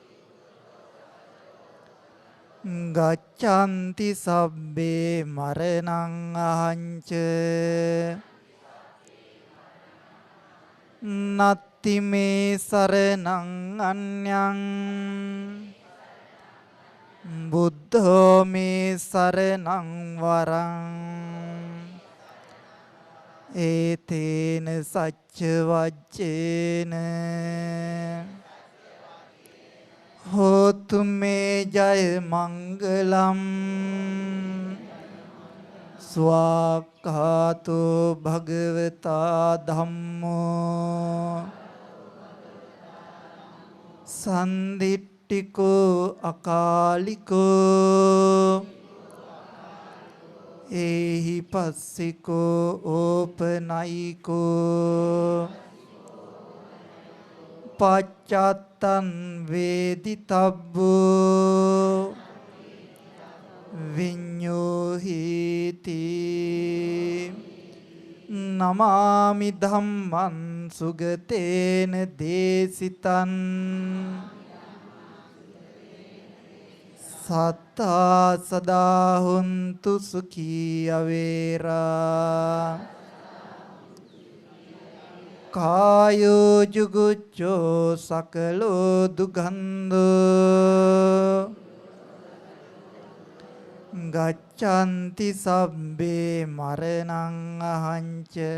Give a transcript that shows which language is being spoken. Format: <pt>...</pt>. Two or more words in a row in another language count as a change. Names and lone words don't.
<pi>ගච්ඡanti සබ්බේ මරණං අහංච නත්ති මේ සරණං අඤ්ඤං බුද්ධෝ මේ සරණං වරං ඒතේන සච්ච වච්චේන හෝතු මේ ජය මංගලම් ස්වාක්ඛාතෝ භගවතා ධම්මෝ සන්දිට්ඨිකෝ අකාලිකෝ ඒහි පස්සිකෝ ඕපනයිකෝ පච්චත්තං වේදිතබ්බෝ විඤ්ඤෝහිති නමාමි ධම්මං සුගතේන දේසිතං සත්තා සදා හොන්තු සුඛී අවේරා කායෝ ජුගුච්ඡෝ සකලෝ දුගන්ධෝ ගච්ඡanti සබ්බේ මරණං අහංච</pi>